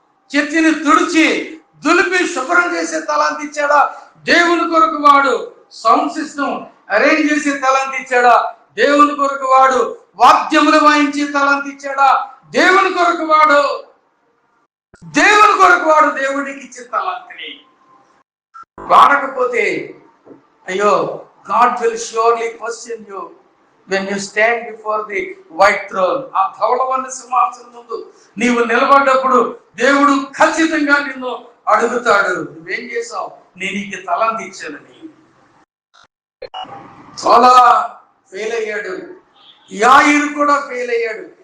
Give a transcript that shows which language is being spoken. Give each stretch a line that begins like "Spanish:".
Telugu: చర్చిని తుడిచి దులిపి శుభ్రం చేసే తలాంతు ఇచ్చాడా, దేవుని కొరకు వాడు. సౌండ్ సిస్టమ్ అరేంజ్ చేసే తలాంతు ఇచ్చాడా, దేవుని కొరకు వాడు. వాద్యములు వాయించే తలాంతు ఇచ్చాడా, దేవుని కొరకు వాడు. దేవుని కొరకు వాడు. దేవుడికి ఇచ్చిన తలాంతుని వాడకపోతే అయ్యో,
English: God will surely question you when you stand before the white throne.
Telugu: ఆ ధవళవన్న సింహాసనం ముందు నీవు నిలబడ్డప్పుడు దేవుడు ఖచ్చితంగా నిన్ను అడుగుతాడు, నువ్వేం చేసావు, నేను ఈ తలాంతు ఇచ్చానని. చాలా ఫెయిల్ అయ్యాడు. యాయిరు కూడా ఫెయిల్ అయ్యాడు.